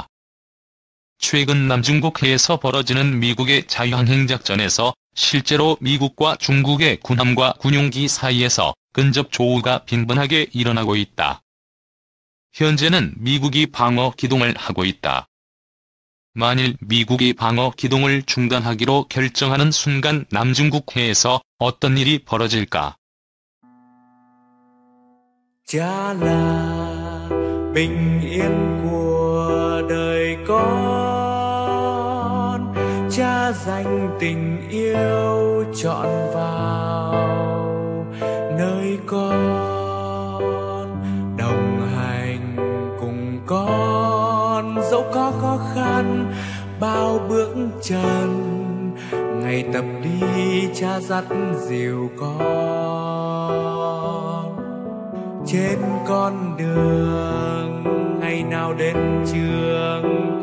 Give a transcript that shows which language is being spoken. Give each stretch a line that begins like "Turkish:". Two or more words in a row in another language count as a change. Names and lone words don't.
Korean: 최근 남중국해에서 벌어지는 미국의 자유항행작전에서 실제로 미국과 중국의 군함과 군용기 사이에서 근접 조우가 빈번하게 일어나고 있다. 현재는 미국이 방어 기동을 하고 있다. 만일 미국이 방어 기동을 중단하기로 결정하는 순간 남중국해에서 어떤 일이 벌어질까?
Vietnamese: Cha là bình yên của đời con, cha dành tình yêu trọn vào nơi con, đồng hành cùng con dẫu có khó khăn bao bước chân, ngày tập đi cha dắt dìu con trên con đường, ngày nào đến trường